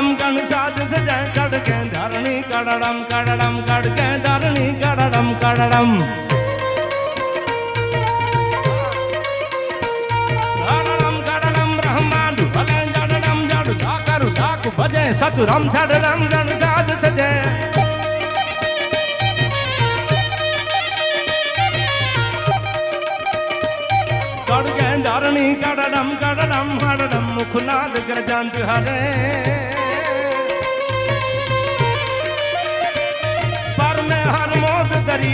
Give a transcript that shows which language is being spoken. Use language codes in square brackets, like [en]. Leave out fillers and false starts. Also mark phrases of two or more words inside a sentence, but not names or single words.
[raj] रण साज सजै कड़के धरणी कड़ड़म कड़ड़म कड़के धरणी कड़ड़म कड़ड़म कड़ड़म कड़ड़म ब्रह्मांड भले जड़ड़म जड़ धाकर धाक भजे सतुरम धड़ड़म रण साज सजै कड़के धरणी कड़ड़म कड़ड़म हड़ड़म मुखनाद ग्रजंत हरे पर में हर मोद दरी